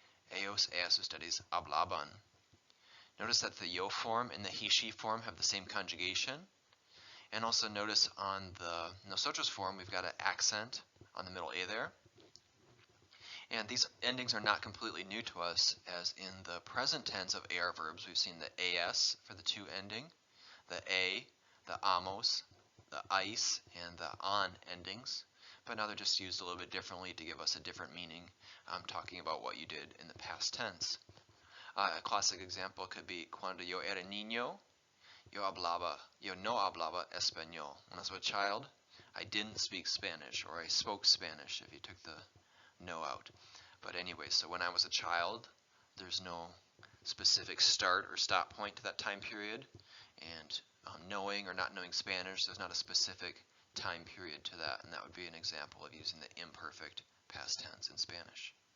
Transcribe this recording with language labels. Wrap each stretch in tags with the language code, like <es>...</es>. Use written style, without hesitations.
<es>Ellos ustedes hablaban.</es> <en>Notice that the yo form and the he, she form have the same conjugation. And also notice on the nosotros form, we've got an accent on the middle A there. And these endings are not completely new to us, as in the present tense of AR verbs, we've seen the AS for the to ending, the A, the amos, the ice, and the on endings. But now they're just used a little bit differently to give us a different meaning, talking about what you did in the past tense. A classic example could be</en> <es>cuando yo era niño, yo no hablaba español.</es> <en>When I was a child, I didn't speak Spanish, or I spoke Spanish if you took the no out. But anyway, so when I was a child, there's no specific start or stop point to that time period, and knowing or not knowing Spanish, there's not a specific time period to that, and that would be an example of using the imperfect past tense in Spanish.</en>